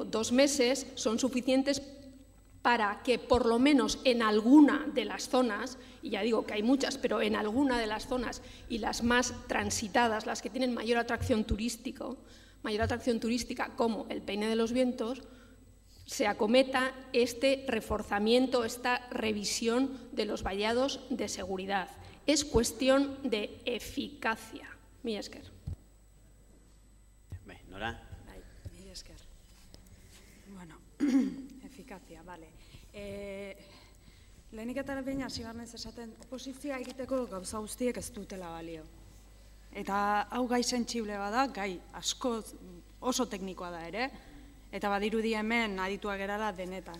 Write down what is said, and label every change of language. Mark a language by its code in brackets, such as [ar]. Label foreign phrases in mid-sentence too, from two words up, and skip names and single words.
[es] 2 meses son suficientes para que por lo menos en alguna de las zonas, y ya digo que hay muchas, pero en alguna de las zonas y las más transitadas, las que tienen mayor atracción turística como el Peine de los Vientos, se acometa este reforzamiento, esta revisión de los vallados de seguridad. Es cuestión de eficacia. [eu] Mila esker. Nora. Bueno, efikazia, bale. Lehenik eta behin hasi garnez esaten, oposizioa egiteko gauza guztiek ez dutela balio. Eta hau gai sentsible bada, gai asko oso teknikoa da ere, eta badirudi hemen adituak gerala denetan.